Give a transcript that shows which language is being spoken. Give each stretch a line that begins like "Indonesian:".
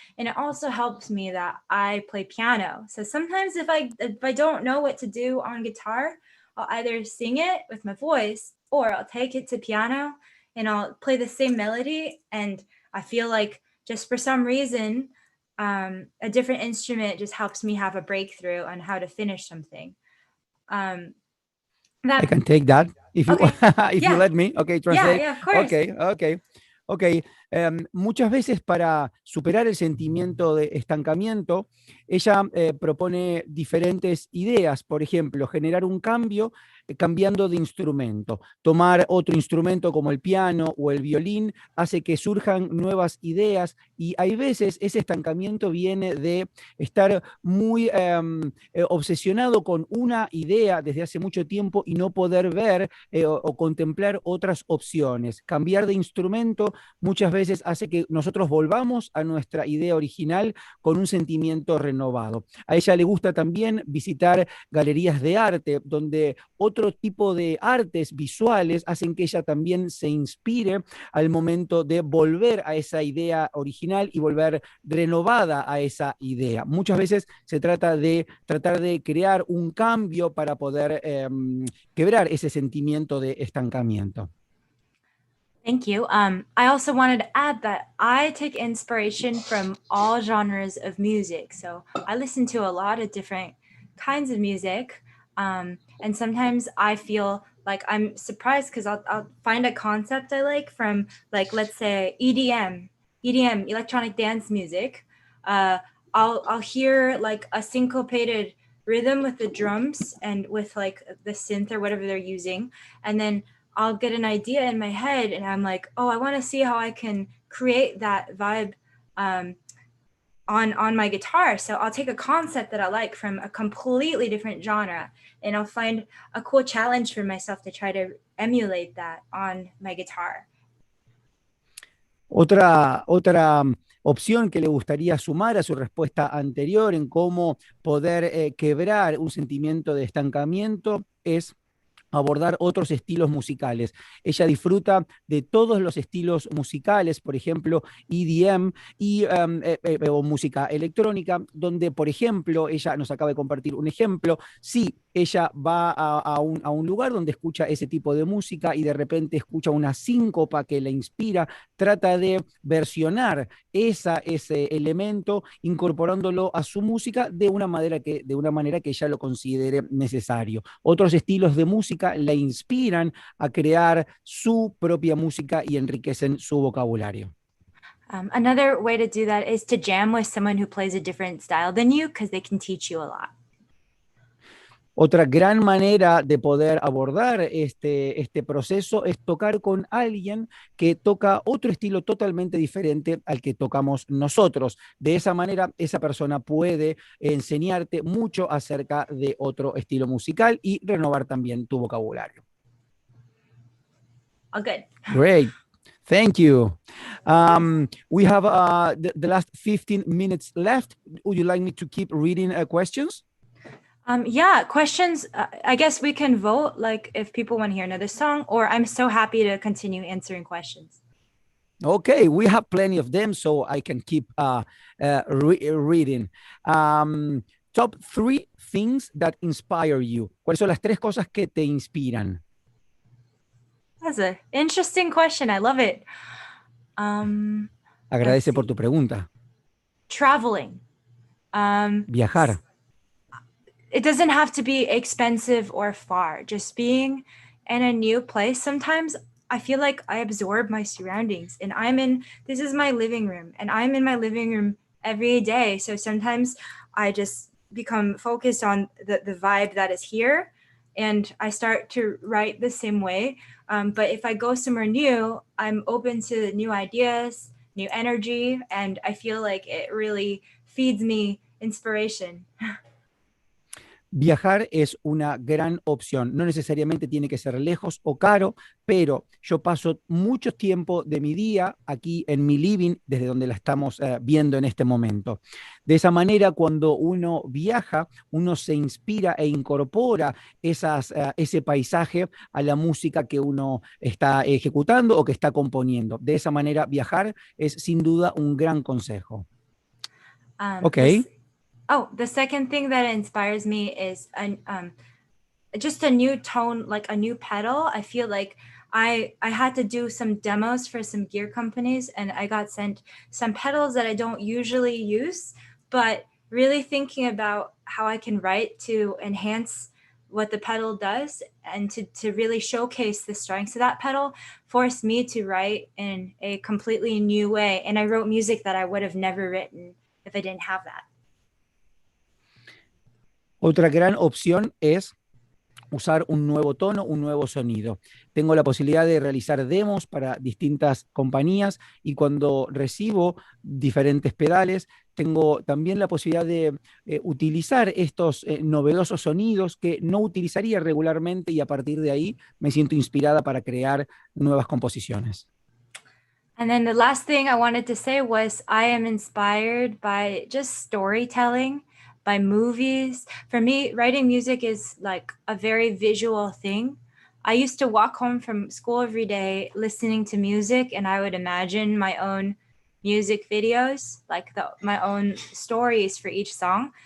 English: And it also helps me that I play piano. So sometimes if I don't know what to do on guitar, I'll either sing it with my voice or I'll take it to piano and I'll play the same melody. And I feel like just for some reason, a different instrument just helps me have a breakthrough on how to finish something. I can take that if you if you let me. Okay, translate. Yeah, of course. Okay.
Spanish: Muchas veces para superar el sentimiento de estancamiento, ella propone diferentes ideas. Por ejemplo, generar un cambio cambiando de instrumento. Tomar otro instrumento como el piano o el violín hace que surjan nuevas ideas, y hay veces ese estancamiento viene de estar muy obsesionado con una idea desde hace mucho tiempo y no poder ver o contemplar otras opciones. Cambiar de instrumento muchas veces hace que nosotros volvamos a nuestra idea original con un sentimiento renovado. A ella le gusta también visitar galerías de arte, donde otro tipo de artes visuales hacen que ella también se inspire al momento de volver a esa idea original y volver renovada a esa idea. Muchas veces se trata de tratar de crear un cambio para poder quebrar ese sentimiento de estancamiento.
English: Thank you. I also wanted to add that I take inspiration from all genres of music. So I listen to a lot of different kinds of music. And sometimes I feel like I'm surprised because I'll find a concept I like from, like, let's say EDM, electronic dance music. I'll hear like a syncopated rhythm with the drums and with like the synth or whatever they're using. And then I'll get an idea in my head and I'm like, oh, I want to see how I can create that vibe on my guitar. So I'll take a concept that I like from a completely different genre and I'll find a cool challenge for myself to try to emulate that on my guitar.
Spanish: Otra opción que le gustaría sumar a su respuesta anterior en cómo poder quebrar un sentimiento de estancamiento es abordar otros estilos musicales. Ella disfruta de todos los estilos musicales, por ejemplo, EDM o música electrónica, donde, por ejemplo, ella nos acaba de compartir un ejemplo, si ella va a un lugar donde escucha ese tipo de música y de repente escucha una síncopa que la inspira, trata de versionar ese elemento incorporándolo a su música de una manera que ella lo considere necesario. Otros estilos de música la inspiran a crear su propia música y enriquecen su vocabulario.
English: Another way to do that is to jam with someone who plays a different style than you, because they can teach you a lot.
Spanish: Otra gran manera de poder abordar este proceso es tocar con alguien que toca otro estilo totalmente diferente al que tocamos nosotros. De esa manera, esa persona puede enseñarte mucho acerca de otro estilo musical y renovar también tu vocabulario.
English: Oh, good. Great. Thank you. We have the last 15 minutes left. Would you like me to keep reading questions? Yeah, questions. I guess we can vote, like if people want to hear another song, or I'm so happy to continue answering questions. Okay, we have plenty of them, so I can keep reading. Top 3 things that inspire you.
Spanish: ¿Cuáles son las 3 cosas que te inspiran?
English: That's an interesting question. I love it.
Spanish: Agradece por tu pregunta.
English: Traveling.
Spanish: Viajar.
English: It doesn't have to be expensive or far. Just being in a new place. Sometimes I feel like I absorb my surroundings and this is my living room and I'm in my living room every day. So sometimes I just become focused on the vibe that is here and I start to write the same way. But if I go somewhere new, I'm open to new ideas, new energy, and I feel like it really feeds me inspiration.
Spanish: Viajar es una gran opción. No necesariamente tiene que ser lejos o caro, pero yo paso mucho tiempo de mi día aquí en mi living, desde donde la estamos viendo en este momento. De esa manera, cuando uno viaja, uno se inspira e incorpora ese paisaje a la música que uno está ejecutando o que está componiendo. De esa manera, viajar es sin duda un gran consejo.
English: Okay. The second thing that inspires me is just a new tone, like a new pedal. I feel like I had to do some demos for some gear companies and I got sent some pedals that I don't usually use, but really thinking about how I can write to enhance what the pedal does and to really showcase the strengths of that pedal forced me to write in a completely new way. And I wrote music that I would have never written if I didn't have that.
Spanish: Otra gran opción es usar un nuevo tono, un nuevo sonido. Tengo la posibilidad de realizar demos para distintas compañías y cuando recibo diferentes pedales, tengo también la posibilidad de utilizar estos novedosos sonidos que no utilizaría regularmente y a partir de ahí me siento inspirada para crear nuevas composiciones.
English: And then the last thing I wanted to say was I am inspired by just storytelling, by movies. For me, writing music is like a very visual thing. I used to walk home from school every day listening to music and I would imagine my own music videos, like my own stories for each song.